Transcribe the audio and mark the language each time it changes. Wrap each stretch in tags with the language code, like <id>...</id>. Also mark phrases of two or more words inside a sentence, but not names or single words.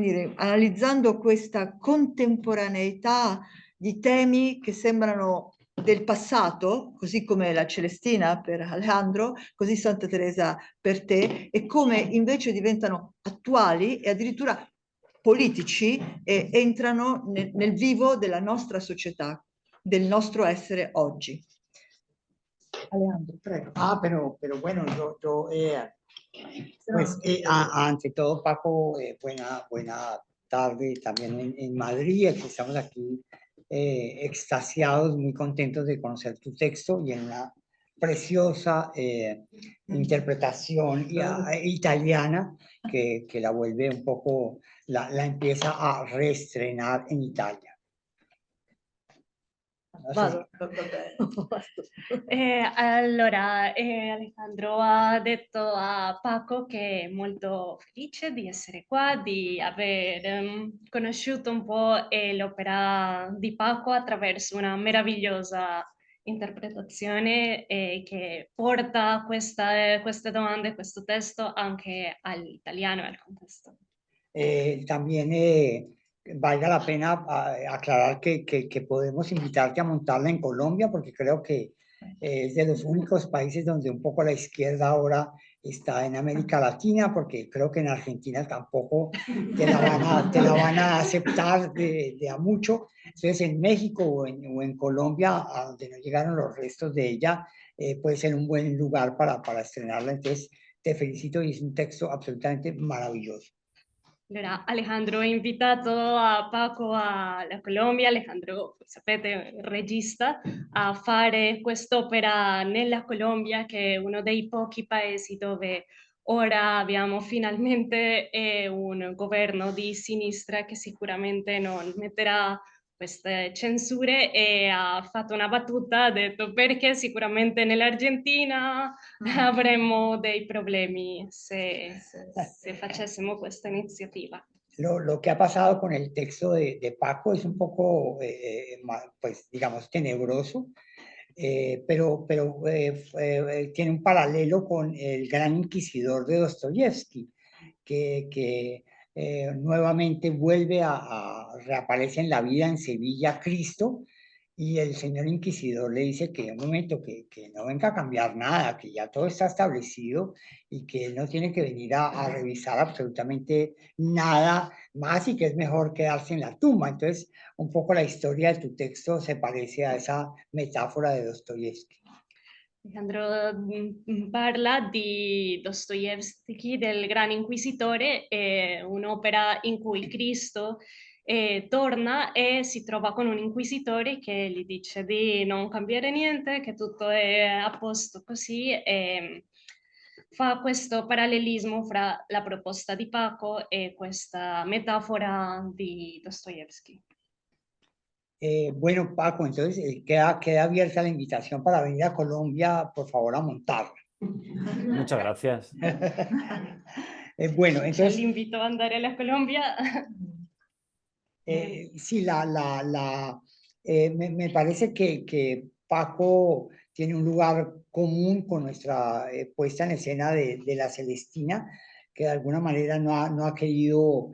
<it>dire, analizzando questa contemporaneità di temi che sembrano del passato, così come la Celestina per Alejandro, così Santa Teresa per te, e come invece diventano attuali e addirittura politici e entrano nel vivo della nostra società, del nostro essere oggi. Alejandro, prego.</it> <es>Pero bueno, pues ante todo, Paco, buena tarde también en Madrid. Estamos aquí extasiados, muy contentos de conocer tu texto y en la preciosa interpretación italiana que la vuelve un poco, la empieza a reestrenar en Italia.</es> <it>Vado. Allora, Alejandro ha detto a Paco che è molto felice di essere qua, di aver conosciuto un po' l'opera di Paco attraverso una meravigliosa interpretazione che porta queste domande, questo testo anche all'italiano e al contesto.</it> <es>También valga la pena aclarar que podemos invitarte a montarla en Colombia, porque creo que es de los únicos países donde un poco la izquierda ahora está en América Latina, porque creo que en Argentina tampoco te la van a aceptar de a mucho. Entonces en México o en Colombia, a donde no llegaron los restos de ella, puede ser un buen lugar para estrenarla. Entonces te felicito y es un texto absolutamente maravilloso.</es> <it>Allora, Alejandro ha invitato a Paco alla Colombia, Alejandro, sapete, regista, a fare quest'opera nella Colombia, che è uno dei pochi paesi dove ora abbiamo finalmente un governo di sinistra che sicuramente non metterà queste censure, e ha fatto una battuta, ha detto perché sicuramente nell'Argentina avremmo dei problemi se facessimo questa iniziativa.</it> <es>Lo que ha pasado con el texto de Paco es un poco, pues digamos, tenebroso, pero tiene un paralelo con el Gran Inquisidor de Dostoyevsky, que nuevamente reaparece en la vida en Sevilla Cristo, y el señor inquisidor le dice que un momento, que no venga a cambiar nada, que ya todo está establecido y que él no tiene que venir a revisar absolutamente nada más y que es mejor quedarse en la tumba. Entonces, un poco la historia de tu texto se parece a esa metáfora de Dostoyevsky.</es> <it>Alejandro parla di Dostoevsky, del Gran Inquisitore, un'opera in cui Cristo torna e si trova con un inquisitore che gli dice di non cambiare niente, che tutto è a posto così, e fa questo parallelismo fra la proposta di Paco e questa metafora di Dostoevsky.</it> <es>Bueno, Paco, entonces queda abierta la invitación para venir a Colombia, por favor, a montarla. Muchas gracias. Bueno, entonces...</es> <it>L'invito ad andare alla Colombia.</it> <es>Sí, me parece que Paco tiene un lugar común con nuestra puesta en escena de la Celestina, que de alguna manera no ha querido</es>